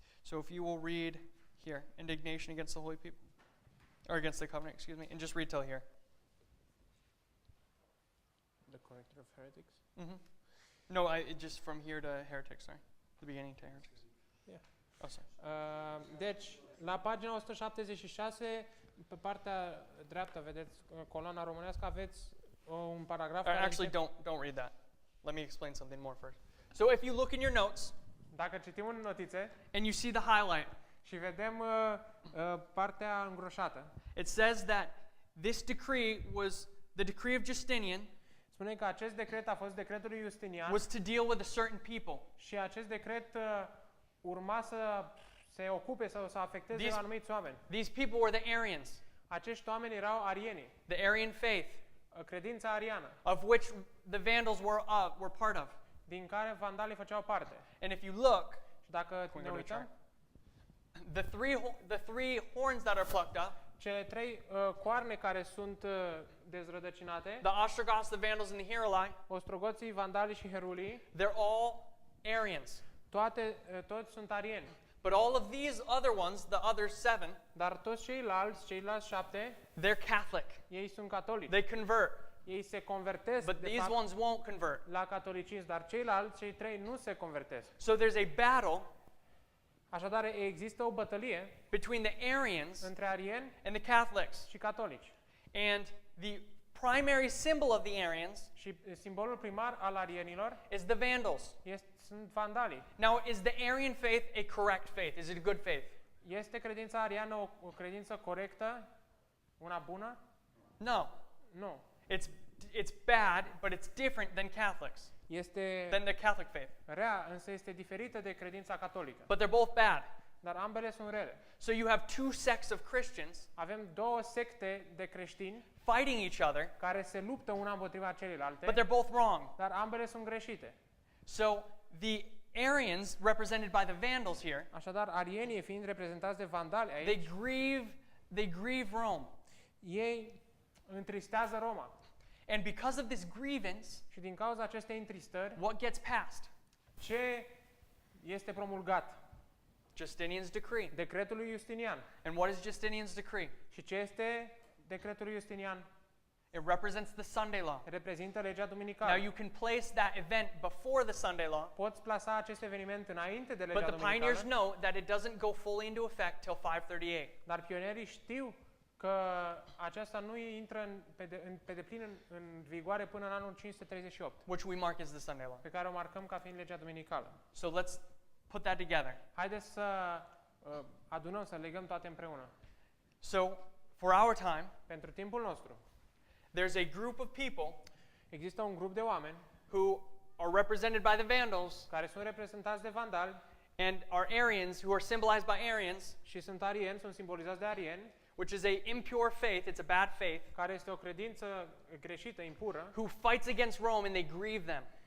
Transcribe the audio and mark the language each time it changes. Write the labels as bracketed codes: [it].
[en] So if you will read here, indignation against the holy people, or against the covenant, excuse me, and just read till here. The corrector of heretics. Mm-hmm. No, just from here to heretics, sorry. The beginning to heretics. Yeah. Oh, sorry. [ro] Deci, la pagina 176, pe partea dreaptă, vedeți coloana românească, aveți un paragraf [en] Actually, don't read that. Let me explain something more first. So if you look in your notes [ro] Dacă citim în notițe [en] and you see the highlight, [ro] și vedem partea îngroșată, [en] it says that this decree was the decree of Justinian [ro] spune că acest decret a fost decretul lui Justinian [en] was to deal with a certain people. [ro] și acest decret urma să se ocupe sau să afecteze anumiți oameni. [en] These people were the Arians, [ro] Acești oameni erau arieni, [en] the Arian faith, [ro] credința ariană, [en] of which the Vandals were part of. [ro] din care vandalii făceau parte. [en] And if you look, [ro] Și dacă [en] Can we [ro] ne [en] go to [ro] uităm, [en] the three horns that are plucked up, [ro] cele trei coarne care sunt dezrădăcinate, [en] the Ostrogoths, the Vandals, and the Heruli, [ro] ostrogoții, vandalii și herulii, [en] they're all Arians. [ro] toți sunt arieni. [en] But all of these other ones, the other 7, [ro] Dar toți ceilalți 7, [en] they're Catholic. [ro] ei sunt catolici. [en] They convert. [ro] Ei se convertesc [en] But [ro] de [en] these [ro] fapt [en] ones won't convert. [ro] la catolicism, dar cei 3 nu se convertesc. [en] So there's a battle [ro] Așadar, există o bătălie [en] between the Arians [ro] între arieni [en] and the Catholics. [ro] și catolici. [en] And the primary symbol of the Arians [ro] Și simbolul primar al arienilor [en] is the Vandals. [ro] sunt vandalii. [en] Now, is the Arian faith a correct faith? Is it a good faith? [ro] Este credința ariană o credință corectă? Una bună? [en] No. [ro] Nu. [en] It's bad, but it's different than Catholics, [ro] Este [en] than the Catholic faith. [ro] rea, însă este diferită de credința catolică. [en] But they're both bad. [ro] Dar ambele sunt rele. [en] So you have two sects of Christians [ro] Avem două secte de creștini [en] fighting each other, [ro] care se luptă una împotriva celelalte, [en] but they're both wrong. [ro] dar ambele sunt greșite. [en] So the Arians, represented by the Vandals here, [ro] Așadar, arienii fiind reprezentați de vandali aici, [en] they grieve Rome. [ro] ei întristează Roma. [en] And because of this grievance, [ro] Și din cauza acestei întristări, [en] what gets passed? [ro] ce este promulgat? [en] Justinian's decree. [ro] Decretul lui Justinian. [en] And what is Justinian's decree? [ro] Și ce este decretul lui Justinian? [en] It represents the Sunday law. [ro] Reprezintă legea [en] Now [ro] duminicală. [en] you can place that event before the Sunday law, [ro] Poți plasa acest eveniment înainte de legea [en] but the pioneers [ro] duminicală, [en] know that it doesn't go fully into effect till 538. [ro] dar pionierii știu că aceasta nu intră pe deplin în vigoare până în anul 538, [en] Which we mark as the Sunday law. [ro] pe care o marcăm ca fiind legea duminicală. [en] So let's put that together. [ro] Haideți să adunăm, să legăm toate împreună. [en] So for our time, [ro] Pentru timpul nostru, [en] there's a group of people [ro] există un grup de oameni [en] who are represented by the Vandals [ro] care sunt reprezentați de vandali [en] and are Arians, who are symbolized by Arians, [ro] și sunt arieni, sunt simbolizați de arieni, [en] which is a impure faith, it's a bad faith, [ro] care este o credință greșită, impură, [en] who fights against Rome and they grieve them.